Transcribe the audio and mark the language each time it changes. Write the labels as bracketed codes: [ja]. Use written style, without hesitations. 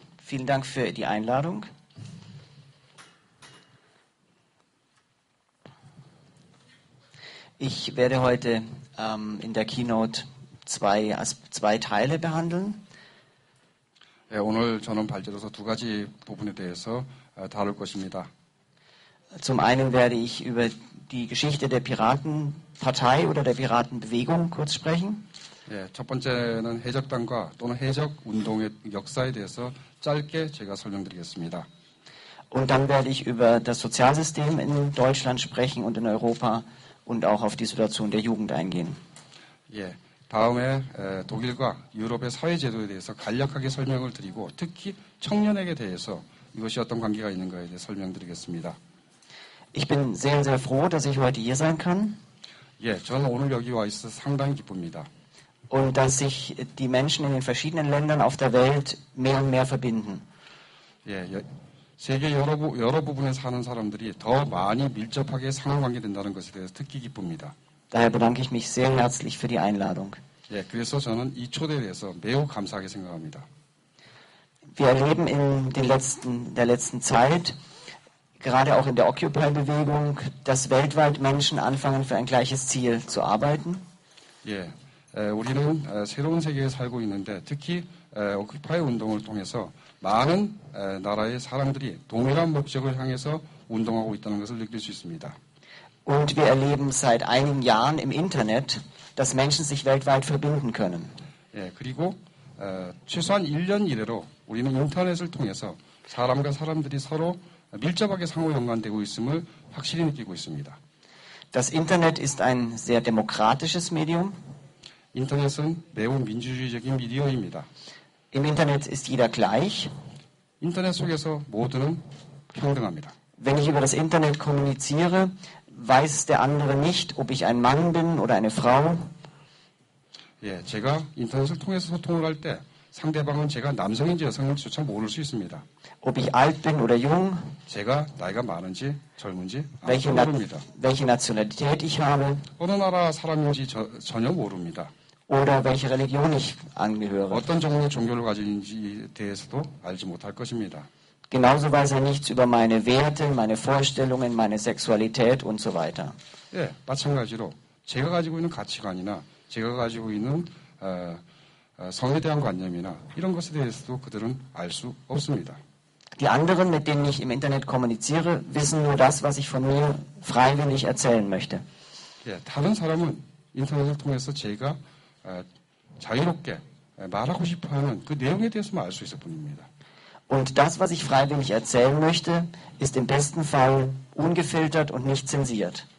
[de] Vielen Dank für die Einladung. Ich werde heute in der Keynote zwei Teile behandeln. [ko] 네, 오늘 저는 발제로서 두 가지 부분에 대해서 다룰 것입니다. [de] Zum einen werde ich über die Geschichte der Piratenpartei oder der Piratenbewegung kurz sprechen. [ko] 예, 첫 번째는 해적당과 또는 해적운동의 역사에 대해서 짧게 제가 설명드리겠습니다. [de] Und dann werde ich über das Sozialsystem in Deutschland sprechen und in Europa und auch auf die Situation der Jugend eingehen. [ko] 예, 다음에 독일과 유럽의 사회제도에 대해서 간략하게 설명을 드리고 특히 청년에게 대해서 이것이 어떤 관계가 있는가에 대해 설명드리겠습니다. [de] Ich bin sehr, sehr froh, dass ich heute hier sein kann. [ko] 예, 저는 오늘 여기 와 있어서 상당히 기쁩니다. [de] Und dass sich die Menschen in den verschiedenen Ländern auf der Welt mehr und mehr verbinden. [ko] 예, 세계 여러 부분에 사는 사람들이 더 많이 밀접하게 상호관계된다는 것에 대해서 특히 기쁩니다. [de] Daher bedanke ich mich sehr herzlich für die Einladung. [ko] 예, 그래서 저는 이 초대에 대해서 매우 감사하게 생각합니다. [de] Wir erleben in der letzten Zeit, gerade auch in der Occupy-Bewegung, dass weltweit Menschen anfangen, für ein gleiches Ziel zu arbeiten. [ko] 예, 우리는 새로운 세계에 살고 있는데 특히 오큐파이 운동을 통해서 많은 나라의 사람들이 동일한 목적을 향해서 운동하고 있다는 것을 느낄 수 있습니다. [de] Und wir erleben seit einigen Jahren im Internet, dass Menschen sich weltweit verbinden können. [ko] 예, 그리고 최소한 1년 이래로 우리는 인터넷을 통해서 사람과 사람들이 서로 밀접하게 상호 연관되고 있음을 확실히 느끼고 있습니다. [de] Das Internet ist ein sehr demokratisches Medium. [ko] 인터넷은 매우 민주주의적인 미디어입니다. [de] Im Internet ist jeder gleich. [ko] 인터넷 속에서 모두는 평등합니다. [de] Wenn ich über das Internet kommuniziere, weiß der andere nicht, ob ich ein Mann bin oder eine Frau. [ko] 예, 제가 인터넷을 통해서 소통을 할 때 상대방은 제가 남성인지 여성인지조차 모를 수 있습니다. [de] Ob ich alt bin oder jung, [ko] 제가 나이가 많은지 젊은지 [de] welche, [ko] 아무도 모릅니다. [de] welche Nationalität ich habe [ko] 어느 나라 사람인지 전혀 모릅니다. [de] oder welche Religion ich angehöre. [ko] 어떤 종류의 종교를 가지는지에 대해서도 알지 못할 것입니다. [de] Genauso weiß er nichts über meine Werte, meine Vorstellungen, meine Sexualität und so weiter. [ko] 예, 마찬가지로 제가 가지고 있는 가치관이나 제가 가지고 있는 성에 대한 관념이나 이런 것에 대해서도 그들은 알 수 없습니다. [de] Die anderen, mit denen ich im Internet kommuniziere, wissen nur das, was ich von mir freiwillig erzählen möchte. [ko] 예, 다른 사람은 인터넷을 통해서 제가 자유롭게 말하고 싶어하는 그 내용에 대해서만 알 수 있을 뿐입니다. [de] Und das, was ich freiwillig erzählen möchte, ist im besten Fall ungefiltert und nicht zensiert.